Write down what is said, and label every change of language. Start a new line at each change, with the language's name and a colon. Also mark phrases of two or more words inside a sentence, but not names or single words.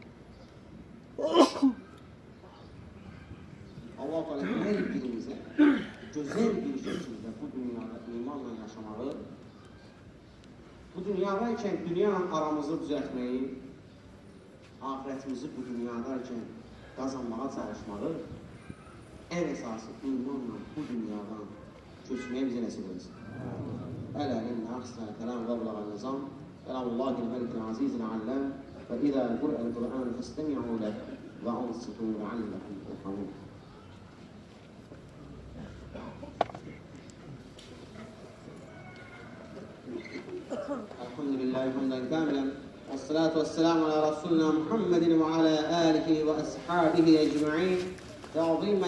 Azerbaijani: Allah Teala hər birimizə gözəl bir şəkildə bu dünyada imanla yaşamağı, bu dünyadayken dünyanın aramızı düzəltməyi, ahirətimizi bu dünyadayken qazanmağa çalışmağı, ən əsası imanla bu dünyadan köçməyə bizə nəsib etsin.
Arabic: ألا إن أحسن الكلام وأبلغ النظام كلام الله الملك العزيز العلام وإذا قرئ القرآن فاستمعوا له وأنصتوا لعلكم ترحمون. الحمد لله حمدا كاملا والصلاة والسلام على رسولنا محمد وعلى آله وأصحابه أجمعين تعظيما